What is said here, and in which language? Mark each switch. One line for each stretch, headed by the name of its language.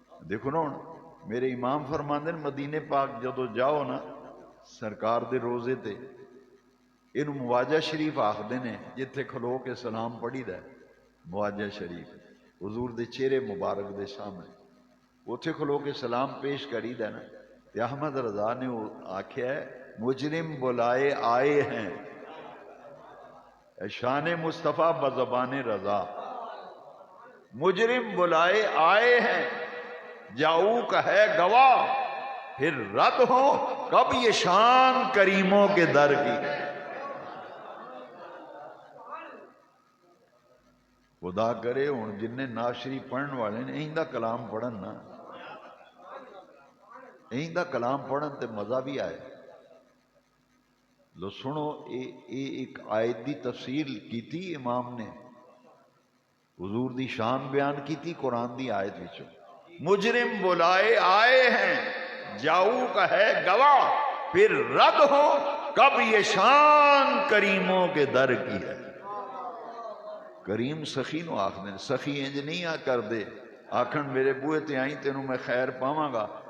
Punjabi: دیکھو نا ہن میرے امام فرماندے نے مدینے پاک جدو جاؤ نا سرکار دے روزے تے, اینو مواجہ شریف آخدے نے, جتھے کھلو کے سلام پڑھی دا ہے. مواجہ شریف حضور دے چہرے مبارک دے سامنے اتھے کھلو کے سلام پیش کری دا نا. تے احمد رضا نے آکھیا ہے
Urdu: مجرم بلائے آئے ہیں,
Punjabi: شان مصطفیٰ بزبان رضا.
Urdu: مجرم بلائے آئے ہیں جاؤ کا ہے گواہ, پھر رد ہو کب یہ شان کریموں کے در کی.
Punjabi: خدا کرے ہن جن ناشری پڑھن والے نے ایندا کلام پڑھن نا, ایندا کلام پڑھن تے مزہ بھی آئے. لو سنو ایک آیت دی تفسیر کیتی امام نے, حضور دی شان بیان کیتی قرآن دی آیت وچوں.
Urdu: مجرم بلائے آئے ہیں جاؤ کا ہے گواہ, پھر رد ہو کب یہ شان کریموں کے در کی ہے.
Punjabi: کریم سخی نو آخدے, سخی انج نہیں کر دے آکھن میرے بوئے تے آئیں تینوں میں خیر پاواں گا